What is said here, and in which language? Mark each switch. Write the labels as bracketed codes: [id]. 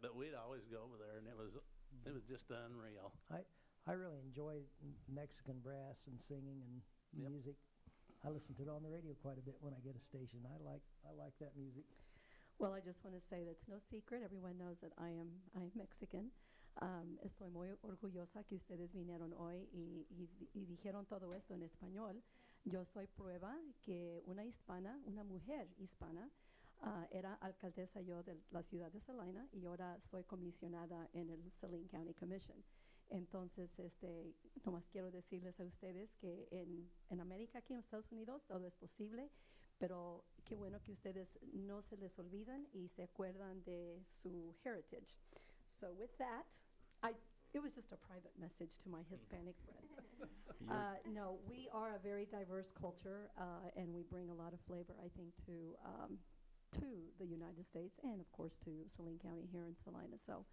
[en] But we'd always go over there, and it was just unreal. I really enjoy Mexican brass and singing and Yep. music. I listen to it on the radio quite a bit when I get a station. I like that music. Well, I just want to say that's no secret. Everyone knows that I am Mexican. [es] Estoy muy orgullosa que ustedes vinieron hoy y dijeron todo esto en español. Yo soy prueba que una hispana, una mujer hispana, era alcaldesa yo de la ciudad de Salina y ahora soy comisionada en el Saline County Commission. Entonces, nomás quiero decirles a ustedes que en América, aquí en Estados Unidos, todo es posible, pero qué bueno que ustedes no se les olvidan y se acuerdan de su heritage. [en] So with that, it was just a private message to my Hispanic friends. No, we are a very diverse culture, and we bring a lot of flavor, I think, to the United States and, of course, to Saline County here in Salina. So